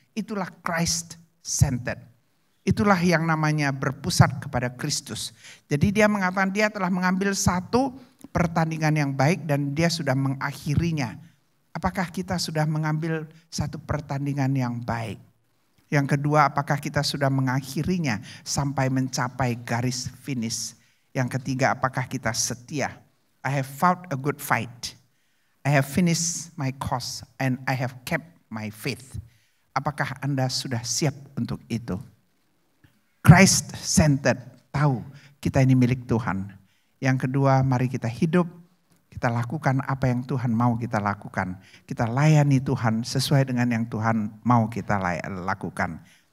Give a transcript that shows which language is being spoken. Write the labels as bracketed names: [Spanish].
[Indonesian] Itulah Christ-centered. Itulah yang namanya berpusat kepada Kristus. Jadi dia mengatakan dia telah mengambil satu pertandingan yang baik dan dia sudah mengakhirinya. Apakah kita sudah mengambil satu pertandingan yang baik? Yang kedua, apakah kita sudah mengakhirinya sampai mencapai garis finish? Yang ketiga, apakah kita setia? [English] I have fought a good fight. I have finished my course and I have kept my faith. [Indonesian] Apakah Anda sudah siap untuk itu? Christ-centered, tahu kita ini milik Tuhan. Yang kedua, mari kita hidup, kita lakukan apa yang Tuhan mau kita lakukan. Kita layani Tuhan sesuai dengan yang Tuhan mau kita lakukan.